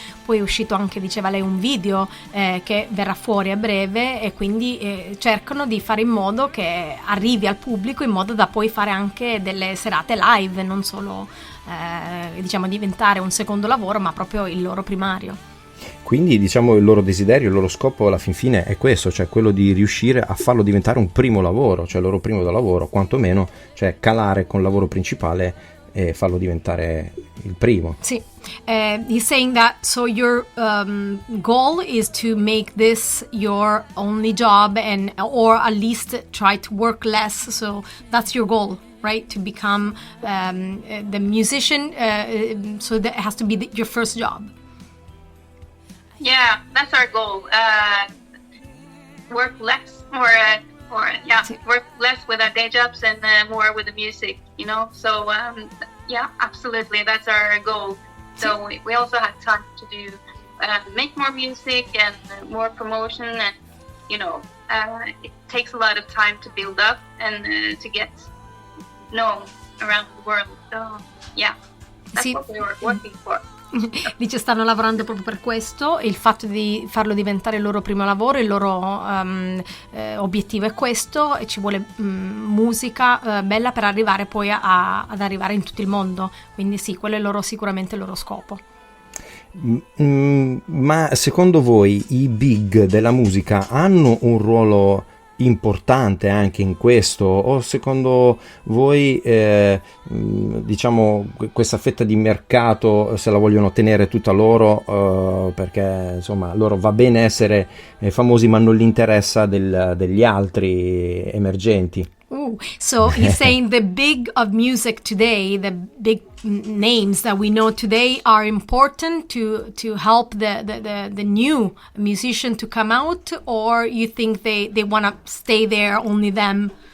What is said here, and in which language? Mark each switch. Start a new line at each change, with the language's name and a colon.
Italian: Poi è uscito anche, diceva lei, un video che verrà fuori a breve, e quindi cercano di fare in modo che arrivi al pubblico, in modo da poi fare anche delle serate live, non solo diventare un secondo lavoro, ma proprio il loro primario. Quindi il loro desiderio, il loro scopo alla fin fine è questo, cioè quello di riuscire a farlo diventare un primo lavoro, cioè il loro primo lavoro, quantomeno, cioè calare con il lavoro principale e farlo diventare il primo. Sì.
English: He's saying that so your goal is to make this your only job, or at least try to work less, so that's your goal, right? To become the musician, so that has to be your first job. Yeah, that's our goal. Work less, work less with our day jobs and more with the music, So absolutely, that's our goal. So we also have time to do make more music and more promotion, and it takes a lot of time to build up and to get known around the world. So that's what we were working for.
Italian: Dice stanno lavorando proprio per questo, e il fatto di farlo diventare il loro primo lavoro, il loro obiettivo è questo, e ci vuole musica bella per arrivare poi ad arrivare in tutto il mondo, quindi sì, quello è sicuramente il loro scopo. Ma secondo voi i big della musica hanno un ruolo importante anche in questo, o secondo voi questa fetta di mercato se la vogliono tenere tutta loro, perché insomma loro va bene essere famosi, ma non gli interessa degli altri emergenti?
English: So he's saying the big of music today, the big names that we know today, are important to help the new musician to come out, or you think they want to stay there, only them?